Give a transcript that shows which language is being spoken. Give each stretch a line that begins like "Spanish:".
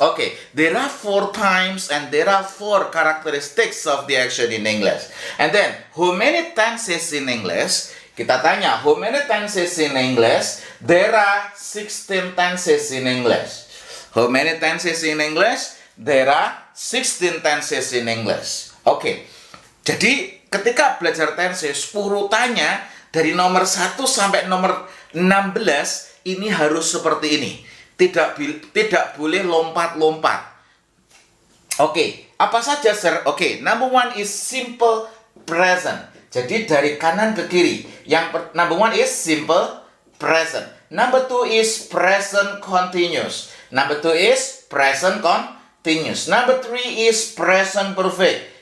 English: Okay, there are 4 times and there are 4 characteristics of the action in English. And then, how many tenses in English?
Indonesian: Kita tanya,
English: how many tenses in English? There are 16 tenses in English. How many tenses in English? There are 16 tenses in English.
Indonesian: Okay, jadi ketika belajar tenses, urutannya dari nomor 1 sampai nomor 16 ini harus seperti ini. Tidak boleh lompat-lompat. Oke, apa saja, sir?
English: Oke, number 1 is simple present.
Indonesian: Jadi dari kanan ke kiri.
English: Number 1 is simple present. Number 2 is present continuous. Number 2 is present continuous. Number 3 is present perfect.